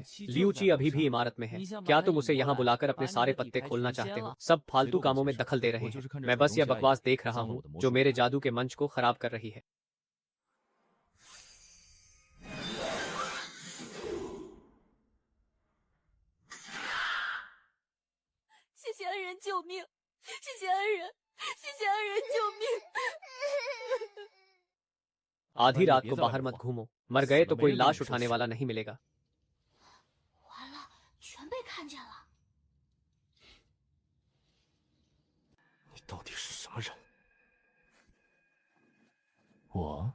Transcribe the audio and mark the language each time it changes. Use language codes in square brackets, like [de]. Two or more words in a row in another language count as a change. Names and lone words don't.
[hi] लियू ची अभी भी इमारत में है। क्या तुम उसे यहाँ बुलाकर अपने सारे पत्ते खोलना चाहते हो? सब फालतू कामों में दखल दे रहे हैं। मैं बस यह बकवास देख रहा हूँ जो मेरे जादू के मंच को खराब कर रही है। [zh] 谢谢恩人救命！谢谢恩人！谢谢恩人救命！ [hi] आधी रात को बाहर मत घूमो। मर गए तो कोई लाश उठाने वाला नहीं मिलेगा। [zh] 完了，全被看见了。你到底是什么人？我